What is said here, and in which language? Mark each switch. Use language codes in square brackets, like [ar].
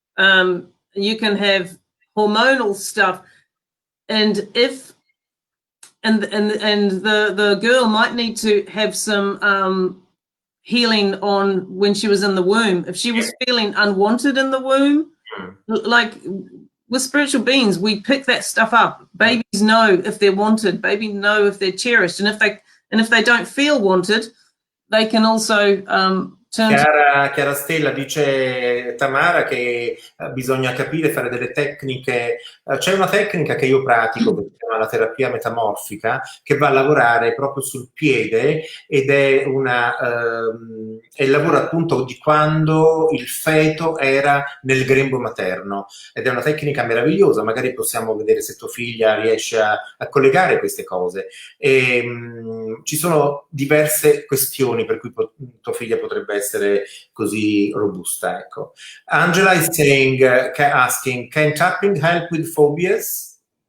[en] You can have hormonal stuff, and if the girl might need to have some healing on when she was in the womb. If she was feeling unwanted in the womb, like with spiritual beings, we pick that stuff up. Babies know if they're wanted. Babies know if they're cherished, and if they don't feel wanted, they can also [it] Chiara Stella dice Tamara che bisogna capire, fare delle tecniche. C'è una tecnica che io pratico che si chiama la terapia metamorfica, che va a lavorare proprio sul piede ed è il lavoro appunto di quando il feto era nel grembo materno, ed è una tecnica meravigliosa. Magari possiamo vedere se tua figlia riesce a collegare queste cose. Ci sono diverse questioni per cui tua figlia potrebbe essere così robusta, ecco. [en] Angela is saying, asking, can tapping help with phobias?